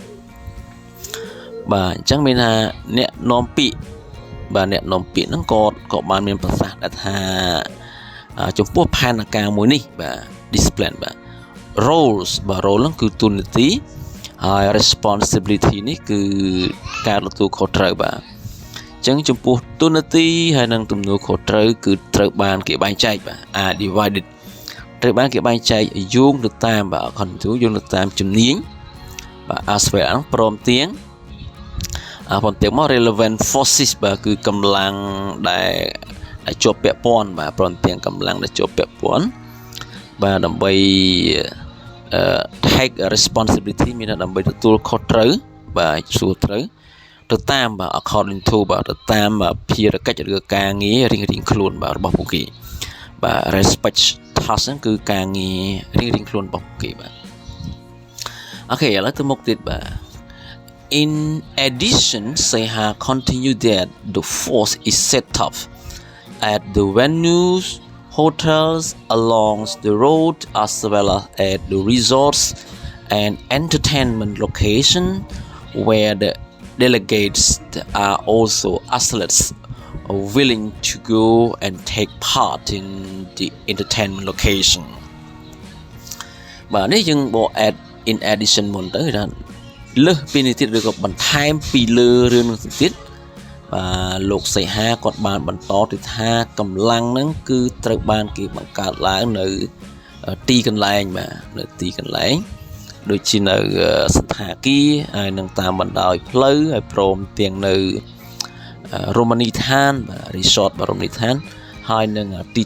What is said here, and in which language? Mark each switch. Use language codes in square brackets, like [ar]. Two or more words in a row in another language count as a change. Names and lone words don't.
[km] បាទអញ្ចឹងមានថាអ្នកនាំពាក្យបាទអ្នកនាំពាក្យហ្នឹងក៏បានមានប្រសាសន៍ថាចំពោះផែនការមួយនេះបាទ discipline បាទ roles បាទ role ហ្នឹងគឺទូនាទី ហើយ responsibility នេះគឺការទទួលខុសត្រូវបាទអញ្ចឹងចំពោះទូនាទីហើយនិងទំនួលខុសត្រូវគឺត្រូវបានគេបែងចែកបាទ [en] are divided [km] ត្រូវបានគេបែងចែកយោងទៅតាមបាទ according យោងទៅតាមជំនាញបាទ [en] as well [km] ព្រមទាំងបន្ទាប់មក [en] relevant forces [km] បាទគឺកម្លាំងដែលជាប់ពាក់ព័ន្ធបាទព្រមទាំងកម្លាំងដែលជាប់ពាក់ព័ន្ធបាទដើម្បី [en] take responsibility [km] មានដើម្បីទទួលខុសត្រូវបាទសួរត្រូវទៅតាមបាទ [en] according to [km] បាទទៅតាមភារកិច្ចឬ ការងាររៀងៗខ្លួនបាទរបស់ពួកគេបាទ [en] respect task [km] ហ្នឹងគឺការងារ រៀងៗខ្លួនរបស់ពួកគេបាទអូខេឥឡូវទៅមុខទៀតបាទ [en] In addition, Sokha continued that the force is set up at the venues, hotels along the road, as well as at the resorts and entertainment location, where the delegates are also athletes willing to go and take part in the entertainment location. [km] បាទនេះយើងបក [en] add in addition [km] មុនទៅថាលើសពីនេះទៀតឬក៏បន្ថែមពីលើរឿងនោះទៀតបាទលោកសីហាគាត់បានបន្តទៅថាកម្លាំងហ្នឹងគឺត្រូវបានគេបង្កើតឡើងនៅទីកន្លែងបាទនៅ ទីកន្លែងដូចជានៅសន្តាគារហើយនឹងតាមបណ្ដោយផ្លូវហើយព្រមទាំងនៅរមណីយដ្ឋានបាទ resort បាទរមណីយដ្ឋានហើយនឹងទី